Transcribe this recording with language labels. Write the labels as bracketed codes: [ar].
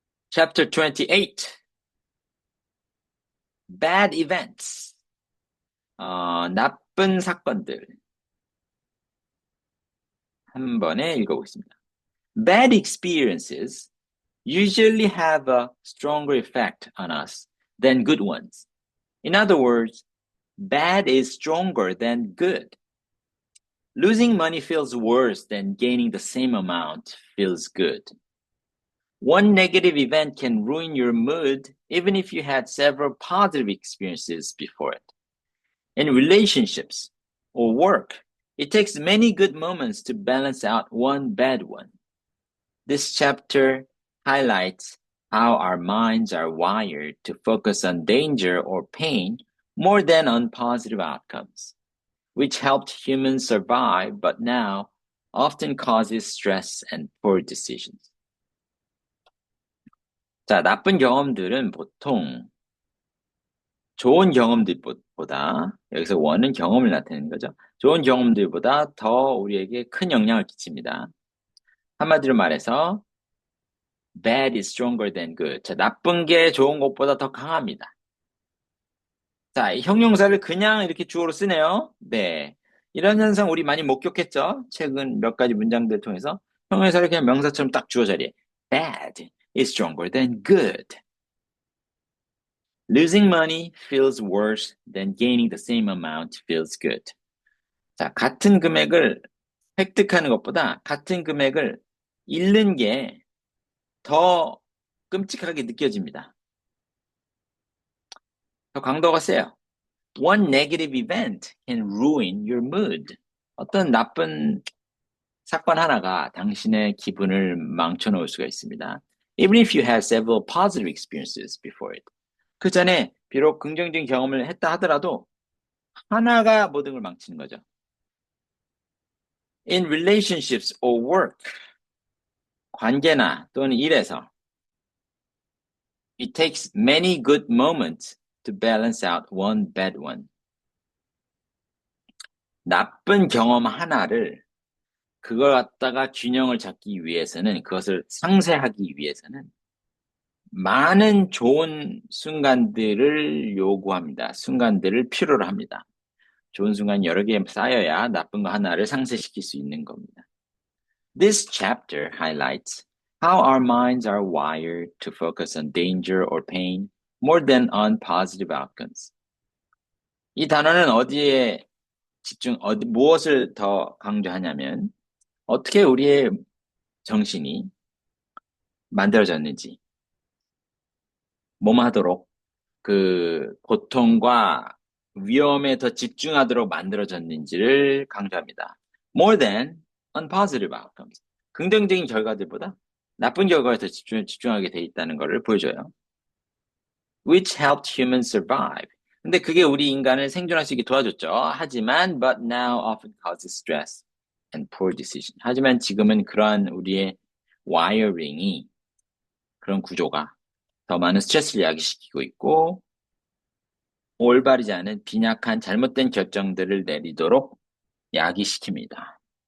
[en] Chapter 28. Bad events. [ko] 나쁜 사건들. 한 번에 읽어보겠습니다. [en] Bad experiences usually have a stronger effect on us than good ones. In other words, bad is stronger than good. Losing money feels worse than gaining the same amount feels good. One negative event can ruin your mood even if you had several positive experiences before it. In relationships or work, it takes many good moments to balance out one bad one. This chapter highlights how our minds are wired to focus on danger or pain more than on positive outcomes, which helped humans survive but now often causes stress and poor decisions. [ko] 자, 나쁜 경험들은 보통 좋은 경험들보다, 여기서 원은 경험을 나타내는 거죠. 좋은 경험들보다 더 우리에게 큰 영향을 끼칩니다. 한마디로 말해서 [en] bad is stronger than good. [ko] 자, 나쁜 게 좋은 것보다 더 강합니다. 자, 이 형용사를 그냥 이렇게 주어로 쓰네요. 네. 이런 현상 우리 많이 목격했죠? 최근 몇 가지 문장들 통해서 형용사를 그냥 명사처럼 딱 주어 자리에 [en] bad is stronger than good. Losing money feels worse than gaining the same amount feels good. [ko] 자, 같은 금액을 획득하는 것보다 같은 금액을 잃는 게 더 끔찍하게 느껴집니다. 더 강도가 세요. [en] One negative event can ruin your mood. [ko] 어떤 나쁜 사건 하나가 당신의 기분을 망쳐놓을 수가 있습니다. [en] Even if you have several positive experiences before it. [ko] 그 전에 비록 긍정적인 경험을 했다 하더라도 하나가 모든 걸 망치는 거죠. [en] In relationships or work, [ko] 관계나 또는 일에서 [en] It takes many good moments to balance out one bad one. [ko] 나쁜 경험 하나를 그걸 갖다가 균형을 잡기 위해서는 그것을 상쇄하기 위해서는 많은 좋은 순간들을 요구합니다. 순간들을 필요로 합니다. 좋은 순간 여러 개 쌓여야 나쁜 거 하나를 상쇄시킬 수 있는 겁니다. [en] This chapter highlights how our minds are wired to focus on danger or pain more than on positive outcomes. [ko] 이 단어는 어디에 무엇을 더 강조하냐면 어떻게 우리의 정신이 만들어졌는지, 몸하도록 그 고통과 위험에 더 집중하도록 만들어졌는지를 강조합니다. [en] More than on positive outcomes. [ko] 긍정적인 결과들보다 나쁜 결과에 더 집중하게 돼 있다는 것을 보여줘요. [en] Which helped humans survive. [ko] 근데 그게 우리 인간을 생존할 수 있게 도와줬죠. 하지만, [en] but now often causes stress and poor decision. [ko] 하지만 지금은 그러한 우리의 와이어링이, 그런 구조가 더 많은 스트레스를 야기시키고 있고, 올바르지 않은 빈약한 잘못된 결정들을 내리도록 야기시킵니다.